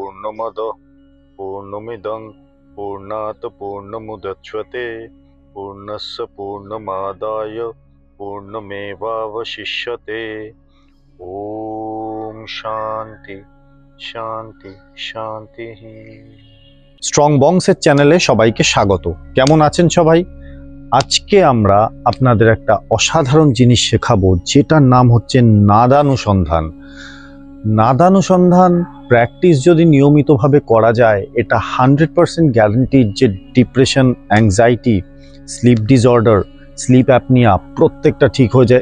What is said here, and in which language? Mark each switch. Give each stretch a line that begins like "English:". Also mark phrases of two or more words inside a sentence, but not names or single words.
Sanskrit: पूर्णमद पूर्णमिदं पूर्णात् पूर्णमुदच्यते पूर्णस्य पूर्णमादाय पूर्णमेवावशिष्यते। ओम शांति शांति शांति।
Bangla: স্ট্রং বংসের চ্যানেলে সবাইকে স্বাগত। কেমন আছেন সবাই? আজকে আমরা আপনাদের একটা অসাধারণ জিনিস শেখাবো, যেটার নাম হচ্ছে নাদানুসন্ধান। নাদানুসন্ধান প্র্যাকটিস যদি নিয়মিতভাবে করা যায়, এটা 100% গ্যারান্টিড যে
English: depression, anxiety, sleep disorder, sleep apnea
Bangla: প্রত্যেকটা ঠিক হয়ে যায়।